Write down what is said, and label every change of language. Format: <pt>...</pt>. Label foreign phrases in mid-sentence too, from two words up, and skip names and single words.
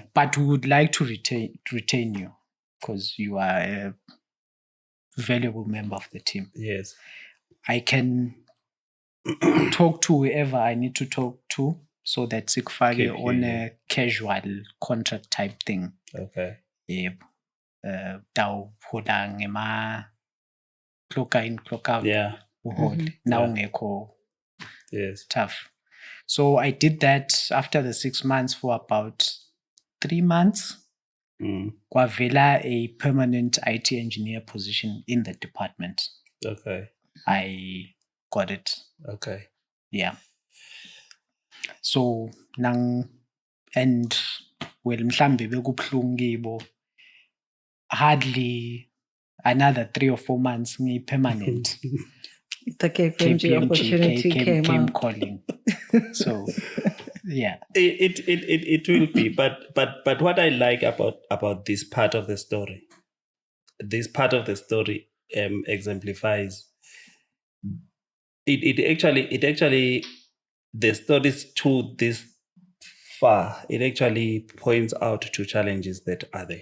<en>But we would like to retain you because you are a valuable member of the team. Yes. I can talk to whoever I need to talk to so that sikufake on a casual contract type thing. Okay. Yep.</en> <ss>Dawuhola ngema</ss> <en>clock in, clock out. Yeah.</en> <ss>Now ngekho.</ss> <en>Yes. Tough. So I did that after the 6 months for about 3 months.</en> <ss>Kwavela</ss> <en>a permanent IT engineer position in the department. Okay. I got it. Okay. Yeah. So and well</en> <ss>mhlambe bekubhlungu kibo</ss> <en>hardly another 3 or 4 months permanent. The KPMG opportunity came calling. So yeah. It will be, but what I like about this part of the story, exemplifies it actually the stories to this far, it actually points out to challenges that are there.</en>